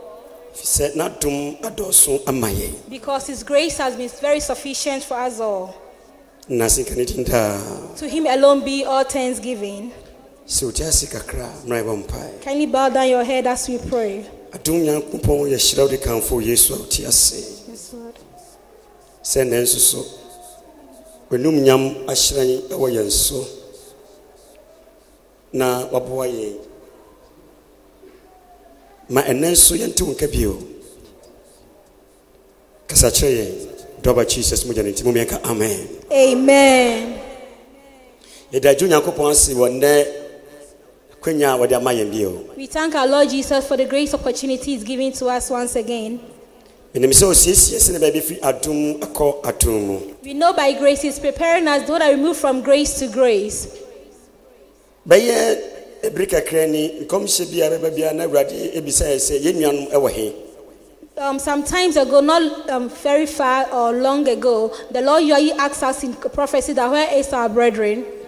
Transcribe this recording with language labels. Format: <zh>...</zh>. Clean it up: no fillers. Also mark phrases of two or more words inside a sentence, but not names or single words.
<en>Because His grace has been very sufficient for us all. To Him alone be all thanksgiving. Kindly bow down your head as we pray. Yes, Lord.</en> <ak>Na waboye ma enenso yente wonkabio kasacheye doba Jesus mujane ntimu mienka amen.</ak> <en>Amen.</en> <ak>Yedaju nyankopon ase wonne kwenya wode amaye bio.</ak> <en>We thank our Lord Jesus for the grace opportunity He's giving to us once again. We know by grace He's preparing us so that we move from grace to grace. Sometimes ago, not very far or long ago, the Lord usually asks us in prophecy that where is our brethren?</en>